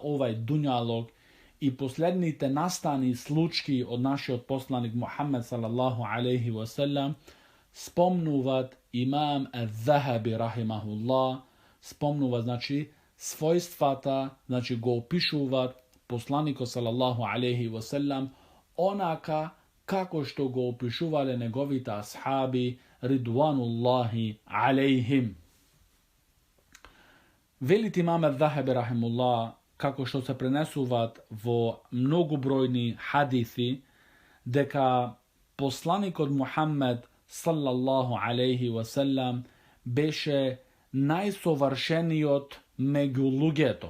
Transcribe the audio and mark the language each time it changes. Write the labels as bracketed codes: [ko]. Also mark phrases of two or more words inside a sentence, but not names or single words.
[mk] овај дуњалог и последните настани случаи од нашиот посланик Мухаммед [ar] صلى الله عليه وسلم, [mk] спомнуваат имам ад-Захаби рахимахуллах, спомнуваат значи својствата, значи го опишуваат посланикот [ar] صلى الله عليه وسلم [mk] онака како што го опишувале неговите асхаби [ar] رضوان الله عليهم. [mk] Велит имам ад-Захаби рахимуллах, како што се пренесуваат во многобројни хадиси, дека посланикот Мухаммед [ar] صلى الله عليه وسلم [mk] беше најсовршениот меѓу луѓето.